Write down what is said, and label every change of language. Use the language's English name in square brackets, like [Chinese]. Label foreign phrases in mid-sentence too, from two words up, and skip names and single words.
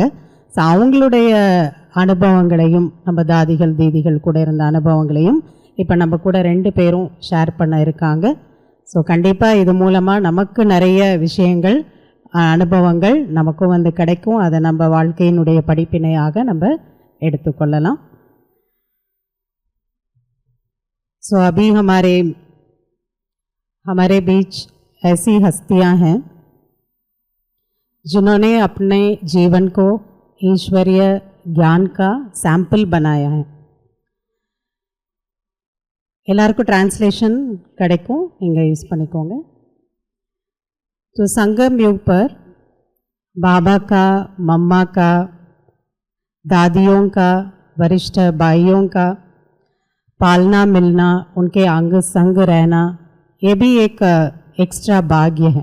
[Tamil] ஸோ அவங்களுடைய அனுபவங்களையும், நம்ம தாதிகள் தீதிகள் கூட இருந்த அனுபவங்களையும் இப்போ நம்ம கூட 2 பேரும் ஷேர் பண்ண இருக்காங்க. ஸோ கண்டிப்பாக இது மூலமாக நமக்கு நிறைய விஷயங்கள், அனுபவங்கள் நமக்கும் வந்து கிடைக்கும். அதை நம்ம வாழ்க்கையினுடைய படிப்பினையாக நம்ம எடுத்துக்கொள்ளலாம். [Hindi] सो अभी हमारे बीच ऐसी हस्तियां हैं जिन्होंने अपने जीवन को ईश्वरीय ज्ञान का सैंपल बनाया है. [Tamil] எல்லாருக்கும் ट्रांसलेशन கிடைக்கும், நீங்கள் யூஸ் பண்ணிக்கோங்க. [Hindi] तो संगम युग पर बाबा का, मम्मा का, दादियों का, वरिष्ठ भाइयों का पालना मिलना, उनके अंग संग रहना, ये भी एक एक्स्ट्रा भाग्य है.